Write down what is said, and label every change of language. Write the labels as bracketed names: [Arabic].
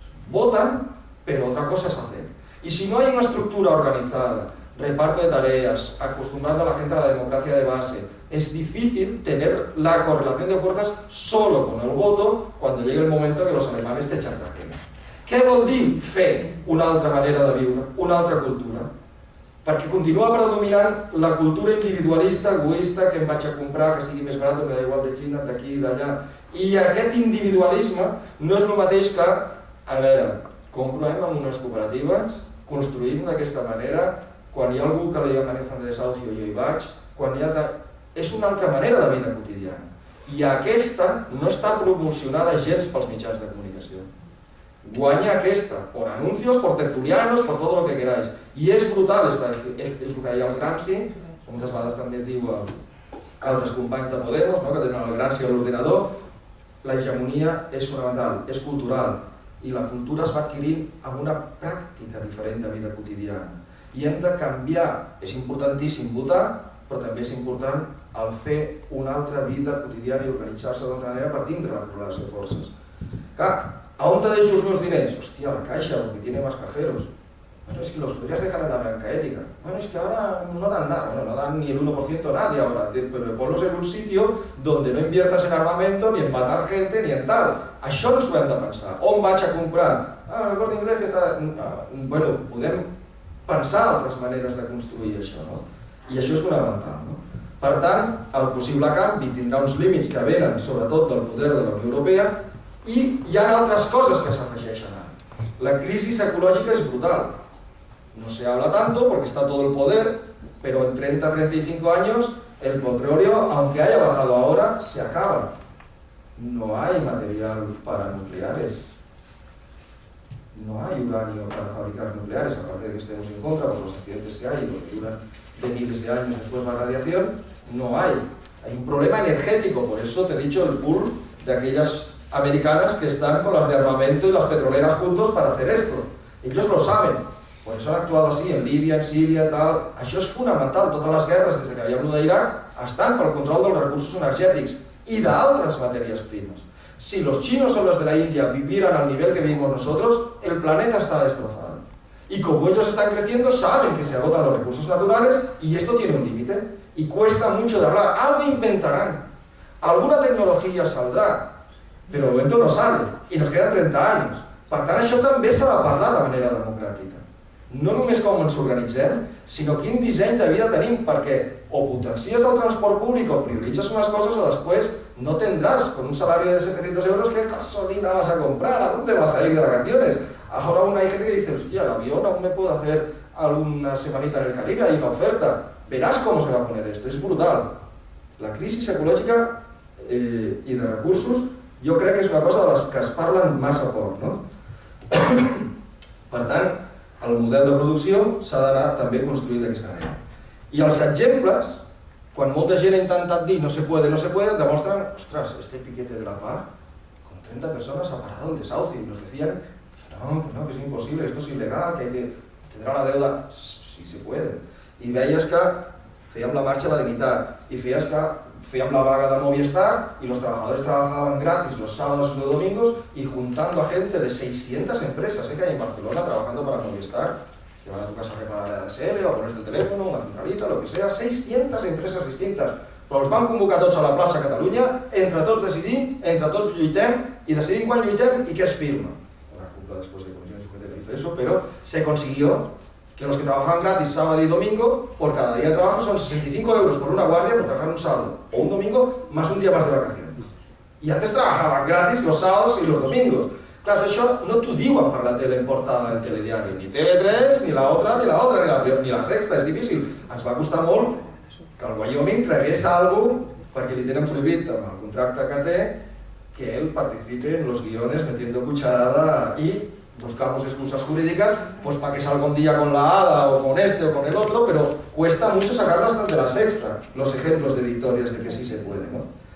[Spanish] Votan, pero otra cosa es hacer. Y si no hay una estructura organizada, reparto de tareas, acostumbrando a la gente a la democracia de base, es difícil tener la correlación de fuerzas solo con el voto cuando llegue el momento que los alemanes te chantajeen. [Catalan] Què vol dir fer una altra manera de viure, una altra cultura? Perquè continua predominant la cultura individualista, egoista, que em vaig a comprar, que sigui més barat, que [Spanish] da igual [Catalan] de Xina, d'aquí i d'allà. I aquest individualisme no és el mateix que, a veure, compro amb unes cooperatives, construïm d'aquesta manera, quan hi ha algú que li amenaça de desahucio jo hi vaig, quan hi ha... És una altra manera de vida quotidiana. I aquesta no està promocionada gens pels mitjans de comunicació. Guanya aquesta, [Spanish] por anuncios, por tertulianos, por todo lo que queráis. [Catalan] I és brutal, és el que deia el Gramsci, moltes vegades també diu altres companys de Podemos, que tenen el Gramsci a l'ordenador, la hegemonia és fonamental, és cultural, i la cultura es va adquirint amb una pràctica diferent de vida quotidiana. I hem de canviar, és importantíssim votar, però també és important el fer una altra vida quotidiana i organitzar-se d'una altra manera per tindre la correlació de forces. Clar, ¿a on te deixo els meus diners? [Spanish] Hòstia, la Caixa, porque tiene más cajeros. Bueno, es que los podrías dejar en la banca ética. Bueno, es que ahora no dan nada, bueno, no dan ni el 1% nadie ahora, pero ponlos en un sitio donde no inviertas en armamento, ni en matar gente, ni en tal. [Catalan] Això no s'ho hem de pensar. On vaig a comprar? El Corte Inglés que està... Bueno, podem pensar altres maneres de construir això, no? I això és fonamental, no? Per tant, el possible canvi tindrà uns límits que venen, sobretot del poder de la Unió Europea, i hi ha altres coses que s'afegeixen ara. [Spanish] La crisi ecológica es brutal. No se habla tanto porque está todo el poder, pero en 30-35 años el petróleo, aunque haya bajado ahora, se acaba. No hay material para nucleares. No hay uranio para fabricar nucleares, aparte de que estemos en contra por los accidentes que hay y lo que duran de miles de años después la radiación, no hay. Hay un problema energético, por eso te he dicho el pool de aquellas americanas que están con las de armamento y las petroleras juntos para hacer esto. Ellos lo saben, por eso han actuado así en Libia, en Síria, tal. [Catalan] Això és fonamental, totes les guerres des que hi ha hagut d'Iraq estan pel control dels recursos energètics [Spanish] y de otras materias primas. Si los chinos o los de la India vivieran al nivel que vivimos nosotros, el planeta está destrozado. Y como ellos están creciendo, saben que se agotan los recursos naturales y esto tiene un límite. Y cuesta mucho de hablar. Algo inventarán. Alguna tecnología saldrá, però de moment no sale. [Catalan] I nos queden 30 anys. Per tant, això també s'ha de parlar de manera democràtica. No només com ens organitzem, sinó quin disseny de vida tenim, perquè o potencies el transport públic o prioritzes unes coses o després [Spanish] no tendrás con un salario de 700 euros qué gasolina vas a comprar, ¿a dónde vas a ir de vacaciones? Ahora hay gente que dice, hostia, el avión aún me puedo hacer alguna semanita en el Caribe, hay una oferta. Verás cómo se va a poner esto, es brutal. [Catalan] La crisis ecològica i de recursos jo crec que és una cosa de les que es parlen massa poc, no? Per tant, el model de producció s'ha d'anar també construït d'aquesta manera. I els exemples, quan molta gent ha intentat dir [Spanish] no se puede, demostren, ostras, este piquete de la paz, con 30 personas ha parado el desahucio y nos decían que no, que es imposible, esto es ilegal, que tendrà la deuda. Sí, se puede. [Catalan] I veies que fèiem la marxa a la dignitat i feies que fèiem la vaga de Movistar [Spanish] y los trabajadores trabajaban gratis los sábados y los domingos y juntando a gente de 600 empresas que hay en Barcelona trabajando para Movistar, que van a tu casa a reparar la ADSL o a ponerte el teléfono, una centralita, lo que sea, [Catalan] 600 empreses distintes. Però els van convocar tots a la plaça Catalunya, entre tots decidim, entre tots lluitem i decidim quan lluitem i què es firma. [Spanish] La cúpula después de comisión sujetiva hizo eso, pero se consiguió que los que trabajaban gratis sábado y domingo, por cada día de trabajo son 65 euros por una guardia por trabajar un sábado o un domingo más un día más de vacaciones. Y antes trabajaban gratis los sábados y los domingos. [Catalan] Clar, això no t'ho diuen per la tele en portada del telediari, ni TV3, [Spanish] ni la otra, [Catalan] ni la Sexta, és difícil. Ens va costar molt que el Wyoming tragués algo perquè li tenen prohibit amb el contracte que té que [Spanish] él participe en los guiones metiendo cucharada y buscamos excusas jurídicas pues para que salga un día con la ADA o con este o con el otro, pero cuesta mucho sacarlas de la Sexta, los ejemplos de victorias de que sí se puede, ¿no?